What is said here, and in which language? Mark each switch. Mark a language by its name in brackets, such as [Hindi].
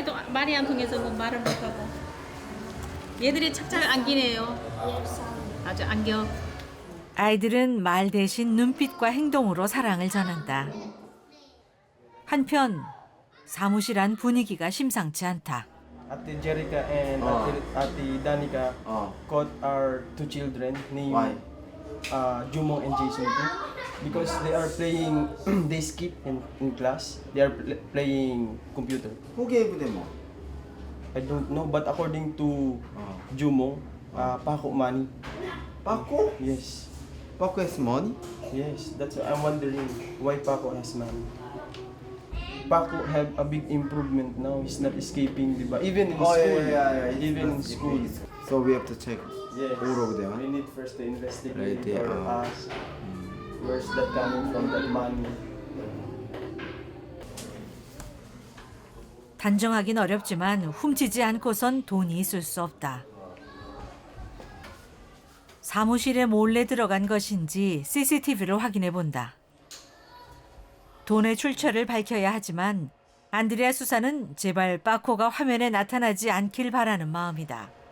[Korean] 말이 안 통해서 뭐 말을 못하고. 얘들이 착착 안기네요. 아주 안겨. 아이들은 말 대신 눈빛과 행동으로 사랑을 전한다. 한편 사무실 안 분위기가 심상치 않다. [English] Ate Jerica and Ate Danica got our two children named Jumong and Jason too, because they are playing they skip in class. They are playing computer. Who gave them? I don't know, but according to Jumong, Paco money. Paco? Yes. Paco has money? Yes, that's why I'm wondering why Paco has money. Paco have a big improvement now. He's not escaping, diba? Even in school. Even in school. So we have to check Yes. all over there. We need first to investigate Right there, or ask where's that coming from, that money. [Korean] 단정하긴 어렵지만 훔치지 않고선 돈이 있을 수 없다. 사무실에 몰래 들어간 것인지 CCTV를 확인해 본다. 돈의 출처를 밝혀야 하지만 안드레아 수사는 제발 빠코가 화면에 나타나지 않길 바라는 마음이다.